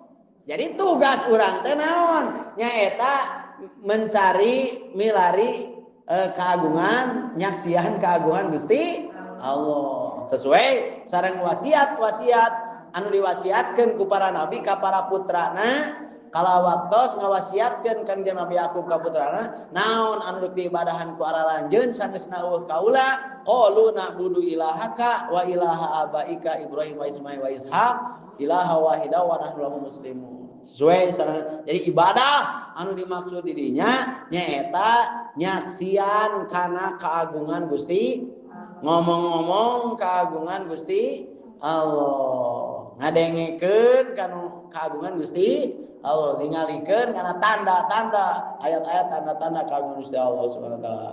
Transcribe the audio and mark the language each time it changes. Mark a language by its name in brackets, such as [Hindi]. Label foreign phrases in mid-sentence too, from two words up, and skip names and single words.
[Sundanese] Jadi tugas urang teh naon nyaeta mencari milari keagungan nyaksian keagungan Gusti Allah sesuai sareng wasiat anu diwasiatkeun ku para nabi ka para putrana. Kala waktos ngawasiatkeun Kangjeng Nabi Yakub ka putrana naon anu rek diibadahan ku aralanjeun sanesna eueuh kaula [Arabic] قالوا نعبد إلهك وإله آبائك إبراهيم وإسماعيل وإسحاق إلها واحدا ونحن له مسلمون. [Sundanese] Sesuai sareng jadi ibadah anu dimaksud di dinya nyaeta nyaksian kana keagungan Gusti ngomong-ngomong keagungan Gusti Allah, ngadengikeun kanu keagungan Gusti Allah, ningalikeun kana tanda-tanda ayat-ayat tanda-tanda keagungan Gusti Allah [Arabic] سبحانه وتعالى.